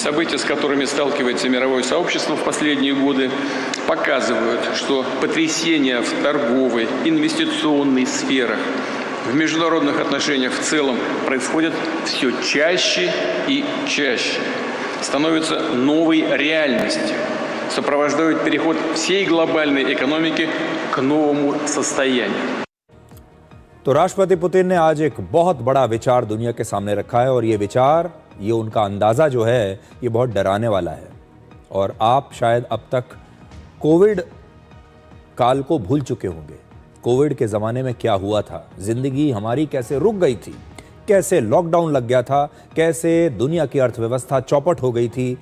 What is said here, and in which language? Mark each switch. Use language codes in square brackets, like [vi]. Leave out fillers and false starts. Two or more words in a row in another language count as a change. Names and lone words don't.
[ru] События, с которыми сталкивается мировое сообщество в последние годы, показывают, что потрясения в торговой, инвестиционной сферах, в международных отношениях в целом происходят все чаще и чаще, становятся новой реальностью, сопровождают переход всей глобальной экономики к новому состоянию. [hi] तो राष्ट्रपति पुतिन ने आज एक बहुत बड़ा विचार दुनिया के सामने रखा है और ये विचार, ये उनका अंदाज़ा जो है, ये बहुत डराने वाला है। और आप शायद अब तक कोविड काल को भूल चुके होंगे। कोविड के ज़माने में क्या हुआ था, ज़िंदगी हमारी कैसे रुक गई थी, कैसे लॉकडाउन लग गया था, कैसे दुनिया की अर्थव्यवस्था चौपट हो गई थी।